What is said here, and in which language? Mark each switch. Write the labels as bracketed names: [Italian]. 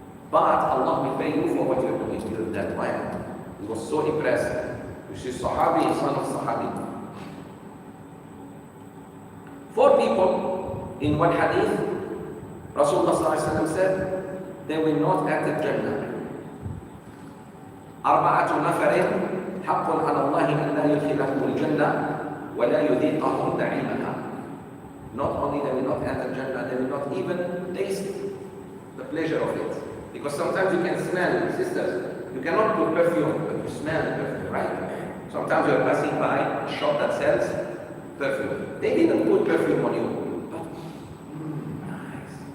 [English] But Allah will pay you for what you're doing. You did that well. He was so impressed. This is Sahabi, son of Sahabi. 4 people in one hadith, Rasulullah said, they will not enter Jannah. 4 نفر [Arabic] حق على الله أن لا يدخلهم الجنة ولا يذيقهم نعيمها. [English] Not only they will not enter Jannah, they will not even taste the pleasure of it. Because sometimes you can smell, sisters, you cannot put perfume, but you smell the perfume, right? Sometimes you are passing by a shop that sells perfume. They didn't put perfume on you, but nice.